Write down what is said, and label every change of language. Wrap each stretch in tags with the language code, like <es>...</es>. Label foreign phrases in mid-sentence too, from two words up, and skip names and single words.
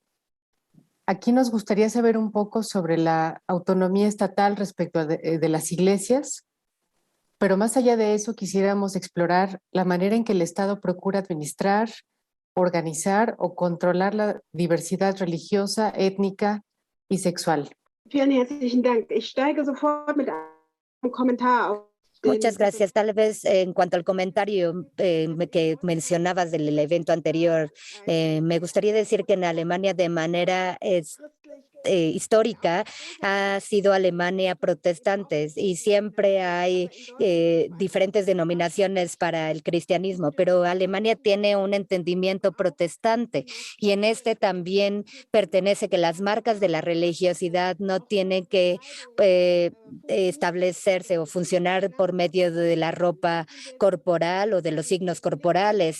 <es>Aquí nos gustaría saber un poco sobre la autonomía estatal respecto de las iglesias, pero más allá de eso quisiéramos explorar la manera en que el Estado procura administrar, organizar o controlar la diversidad religiosa, étnica y sexual.</es> <de>Vielen herzlichen Dank. Ich steige sofort mit einem Kommentar auf.</de> <es>Muchas gracias. Tal vez en cuanto al comentario que mencionabas del evento anterior, me gustaría decir que en Alemania de manera histórica ha sido Alemania protestantes y siempre hay diferentes denominaciones para el cristianismo, pero Alemania tiene un entendimiento protestante y en este también pertenece que las marcas de la religiosidad no tienen que establecerse o funcionar por medio de la ropa corporal o de los signos corporales.</es>